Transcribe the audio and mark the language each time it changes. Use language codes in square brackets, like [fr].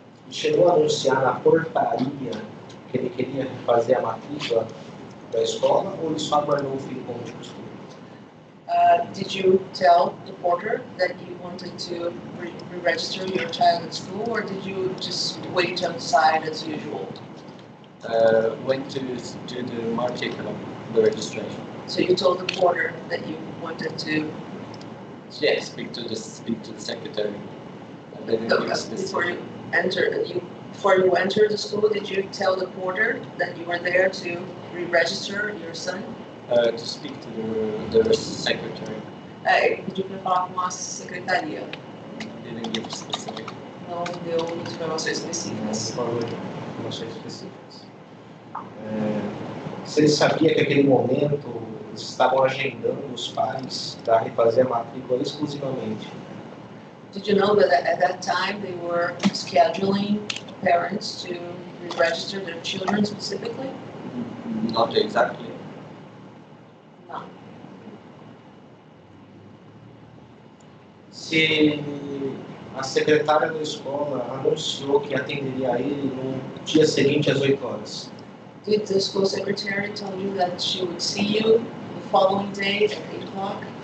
[pt] Chegou a anunciar na portaria que ele queria fazer a matrícula da escola ou ele só aguardou o fim como de costume? [en] Did you tell the porter that you wanted to re-register your child at school, or did you just wait outside as usual? Went to do the matrícula, the registration. So you told the porter that you wanted to Yes, speak to the secretary. And then give before specific. before you entered the school. Did you tell the porter that you were there to re-register your son? To speak to the secretary. [pt] Ele pediu para falar com a secretaria. [en] Didn't give specific. [pt] Não deu informações específicas. Informações específicas. Você sabia que naquele momento eles estavam agendando os pais para refazer a matrícula exclusivamente? [en] Did you know that at that time they were scheduling parents to re-register their children specifically? Not exactly. No. [pt] Se a secretária da escola anunciou que atenderia ele no dia seguinte às 8 horas, [en] Did the school secretary tell you that she would see you the following day at 8 o'clock?